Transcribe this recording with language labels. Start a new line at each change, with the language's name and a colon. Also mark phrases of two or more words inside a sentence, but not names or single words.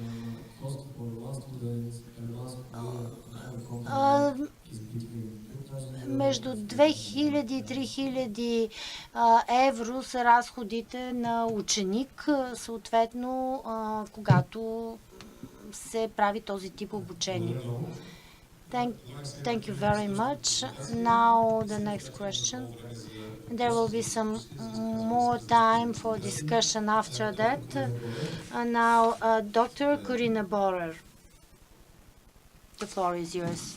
Bulgarian: Между 2000 и 3000 евро са разходите на ученик, съответно, когато се прави този тип обучение.
English: Thank you very much. Now the next question. There will be some more time for discussion after that. Now, Dr. Corina Borer. The floor is yours.